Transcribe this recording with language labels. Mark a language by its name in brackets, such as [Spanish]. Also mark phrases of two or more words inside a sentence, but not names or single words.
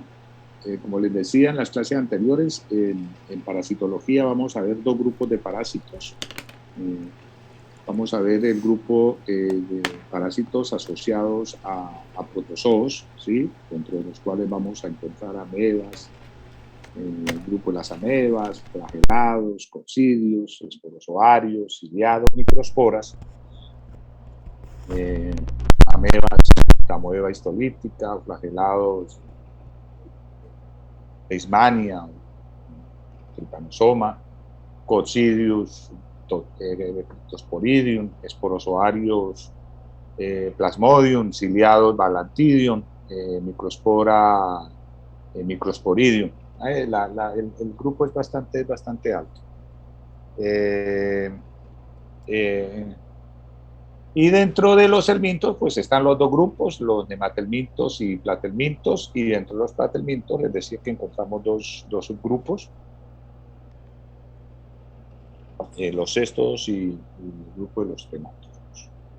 [Spanish] Como les decía en las clases anteriores, en parasitología vamos a ver dos grupos de parásitos. Vamos a ver el grupo de parásitos asociados a protozoos, ¿sí? Dentro de los cuales vamos a encontrar amebas, el grupo de las amebas, flagelados, coccidios, esporozoarios, ciliados, microsporas, amebas, amoeba histolítica, flagelados, leishmania, trypanosoma, coccidius, cryptosporidium, esporozoarios, plasmodium, ciliados, balantidium, microspora, microsporidium. El grupo es bastante alto. Y dentro de los helmintos, pues están los dos grupos, los nematelmintos y platelmintos, y dentro de los platelmintos les decía que encontramos dos subgrupos, los cestos y el grupo de los tematófagos.